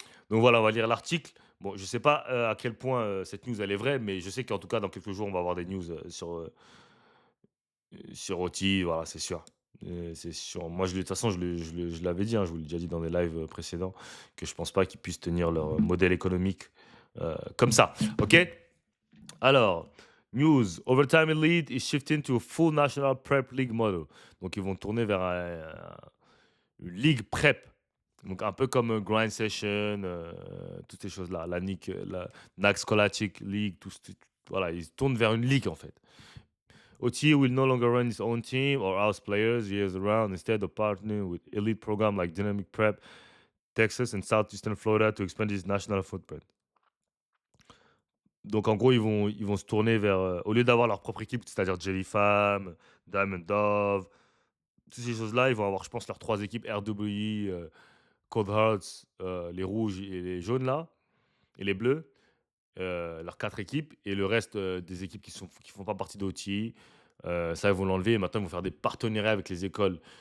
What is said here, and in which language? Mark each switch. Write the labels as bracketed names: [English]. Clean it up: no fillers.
[French] Donc voilà, on va lire l'article. Bon, je sais pas à quel point cette news elle est vraie, mais je sais qu'en tout cas, dans quelques jours, on va avoir des news sur OT, voilà, c'est sûr. C'est sûr. Moi, de toute façon, je l'avais dit, hein, je vous l'ai déjà dit dans des lives précédents, que je pense pas qu'ils puissent tenir leur modèle économique comme ça. OK? Alors, news. [English] Overtime Elite is shifting to a full national prep league model. [French] Donc, ils vont tourner vers une ligue prep. Donc, un peu comme Grind Session, toutes ces choses-là. La NAC Scholastic League, voilà, ils tournent vers une ligue en fait. [English] OT will no longer run its own team or house players years around, instead of partnering with elite programs like Dynamic Prep, Texas, and Southeastern Florida to expand its national footprint. [French] Donc en gros, ils vont se tourner vers, au lieu d'avoir leur propre équipe, c'est-à-dire Jellyfam, Diamond Dove, toutes ces choses-là, ils vont avoir, je pense, leurs 3 équipes RWE, Cold Hearts, les rouges et les jaunes là et les bleus, leurs 4 équipes et le reste, des équipes qui font pas partie d'OTI, ça, ils vont l'enlever et maintenant ils vont faire des partenariats avec les écoles.